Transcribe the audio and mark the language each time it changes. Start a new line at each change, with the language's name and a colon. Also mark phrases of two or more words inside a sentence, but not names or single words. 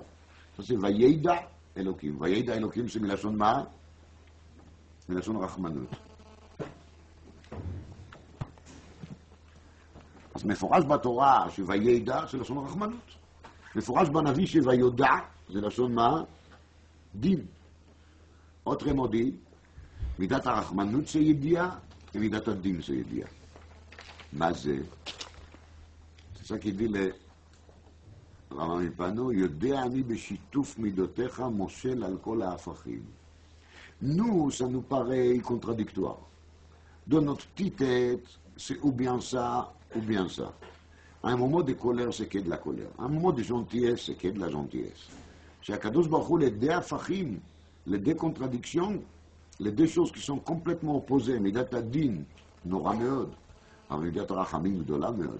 Hebrew: זה וידע אלוקים. וידע אלוקים זה מלשון מה? מלשון רחמנות. אז מפורש בתורה שוידע זה לשון רחמנות. מפורש בנביא שויודע זה לשון מה? דין.
French: autrement dit,
Hebrew: מידת הרחמנות זה ידיעה ומידת הדין זה ידיעה. מה זה? זה
French: ça qui dit le
Hebrew: רמב"ם מפנו, יודע אני בשיתוף מידותיך מושל על כל ההפכים.
French: Nous, ça nous paraît contradictoire. Dans notre petite tête, c'est ou bien ça, ou bien ça. À un moment de colère, c'est que de la colère. À un moment de gentillesse, c'est que de la gentillesse. Chez
Hebrew: הקדוש ברוך הוא,
French: les deux afachim, les deux contradictions, les deux choses qui sont complètement opposées,
Hebrew: מידת הדין, נורא מאוד, מידת רחמים, גדולה מאוד.